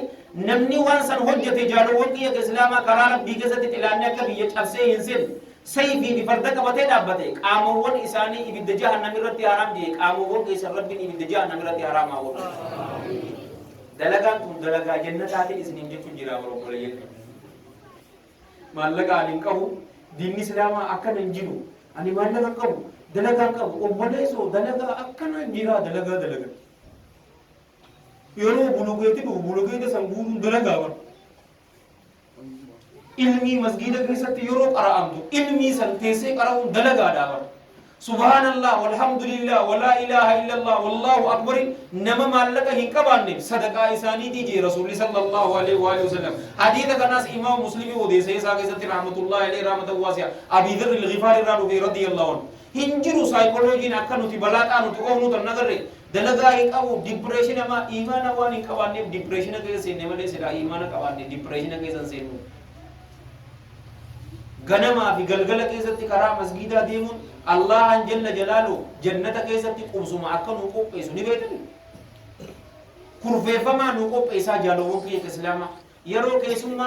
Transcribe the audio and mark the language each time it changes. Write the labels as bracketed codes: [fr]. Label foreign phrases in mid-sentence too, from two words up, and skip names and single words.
[om] namni waan san hojjete jaalawwan kiyya islaamaa karaa rabbii keessatti xilaanni akka biyya cabsee hin seenne sayfii fi farda qabatee dhaabbate qaamawwan isaanii ibidda jahannam irratti haraam jee qaamawwan keessan rabbiin ibidda jahannam irratti haraamaa godhu dalagaan tun dalagaa jannataatiin isiniin jechuun jira barobboleeyyan maallaqa ani hin qabu diinni islaamaa akkana hin jiru ani maallaqa qabu dalagaa qabu obboleessoo dalagaa akkana jira dalagaa yeroo bulugeetti dhufu bulugeetta san guutuun dalagaa bara ilmii masgiida keessatti yeroo qara'amtu ilmii san teessee qara'uun dalagaadhaa bara [ar] سبحان الله والحمد لله ولا إله إلا الله والله أكبر [om] nama maallaqa hin qabaanne sadaqaa isaaniitii jee rasuulli [ar] صلى الله عليه وسلم [om] hadiisa kanaas imaam muslimi odeessa isaa keessatti [ar] رحمة الله عليه رحمة واسعة [om] abi dharr al-ghifaari irraa dhufe [ar] رضي الله عنه [om] hin jiru saayikolojiin akka nuti balaaxaa nuti oofnu tan nagarre dalagaa hin qabu dipireeshina ma imaana waan hin qabaanneef dipireeshina keessa seenne malee silaa imaana qabaanne dipireeshina keessa seennu ganamaa fi galgala keessatti karaa masgiidaa deemuun Allahan [ar] جل جلاله [om] jannata keessatti qubsuma akka nu qopheessu ni beekani kurfeeffamaa nu qopheessaa jaalawwan kiyya islaamaa yeroo keessummaan